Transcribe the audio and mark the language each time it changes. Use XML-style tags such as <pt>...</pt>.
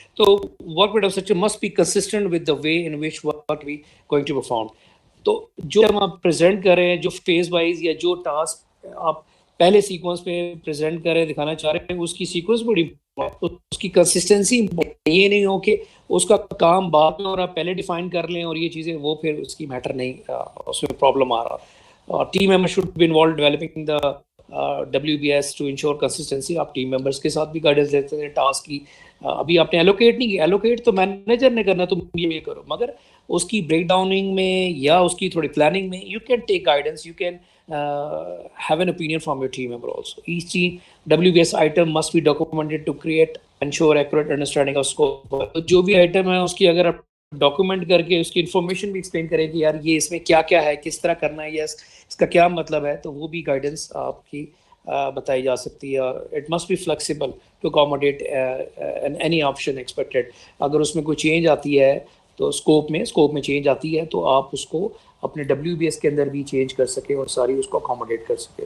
<en>To work with such must be consistent with the way in which work we going to perform.</en> <ur>تو جو ہم آپ present کر رہے ہیں، جو فیز وائز یا جو ٹاسک آپ پہلے سیکوینس پہ پریزنٹ کر رہے ہیں، دکھانا چاہ رہے ہیں، اس کی سیکوینس بڑی اس کی کنسسٹنسی، یہ نہیں ہو کہ اس کا کام بعد میں اور آپ پہلے ڈیفائن کر لیں اور یہ چیزیں وہ پھر اس کی میٹر نہیں، اس میں پرابلم آ رہا.</ur> <en>اور team member should be involved developing the WBS to ensure consistency.</en> <ur>آپ ٹیم ممبرس کے ساتھ بھی گائیڈنس دیتے ہیں ٹاسک کی. ابھی آپ نے ایلوکیٹ نہیں کیا، ایلوکیٹ تو مینیجر نے کرنا، تم یہ کرو، مگر اس کی بریک ڈاؤننگ میں یا اس کی تھوڑی پلاننگ میں</ur> <en>You can take guidance, you can have an opinion from your team member also. Each WBS item must be documented to create ensure accurate understanding of scope.</en> <ur>جو بھی آئٹم ہے اس کی اگر آپ ڈاکومنٹ کر کے اس کی انفارمیشن بھی ایکسپلین کریں کہ یار یہ اس میں کیا کیا ہے، کس طرح کرنا ہے، یا اس کا کیا مطلب ہے، تو وہ بھی گائیڈنس آپ کی بتائی جا سکتی ہے.</ur> <en>It must be flexible to accommodate any option expected.</en> <ur>اگر اس میں کوئی چینج آتی ہے تو اسکوپ میں چینج آتی ہے تو آپ اس کو اپنے WBS کے اندر بھی چینج کر سکیں اور ساری اس کو اکاموڈیٹ کر سکیں.</ur>